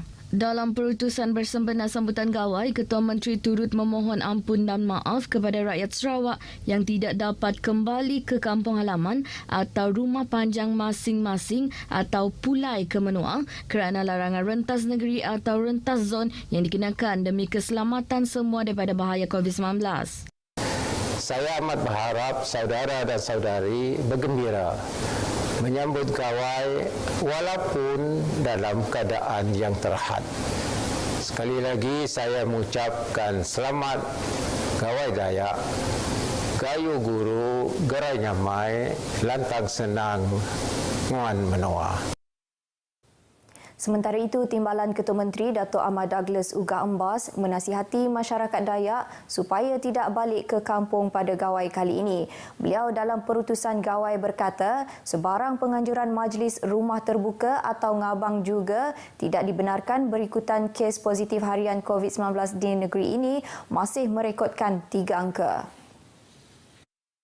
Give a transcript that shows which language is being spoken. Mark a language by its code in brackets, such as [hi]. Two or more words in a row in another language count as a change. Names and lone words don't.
[ms] Dalam perutusan bersempena sambutan gawai, Ketua Menteri turut memohon ampun dan maaf kepada rakyat Sarawak yang tidak dapat kembali ke kampung halaman atau rumah panjang masing-masing atau pulai ke Menuang kerana larangan rentas negeri atau rentas zon yang dikenakan demi keselamatan semua daripada bahaya COVID-19. Saya amat berharap saudara dan saudari bergembira menyambut gawai walaupun dalam keadaan yang terhad. Sekali lagi saya mengucapkan selamat Gawai Dayak, [iba] Gayu Guru, Gerai Nyamai, Lantang Senang, Nguan Menua. [ms] Sementara itu, Timbalan Ketua Menteri Datuk Ahmad Douglas Uga Embas menasihati masyarakat Dayak supaya tidak balik ke kampung pada gawai kali ini. Beliau dalam perutusan gawai berkata, sebarang penganjuran majlis rumah terbuka atau ngabang juga tidak dibenarkan berikutan kes positif harian COVID-19 di negeri ini masih merekodkan 3 angka.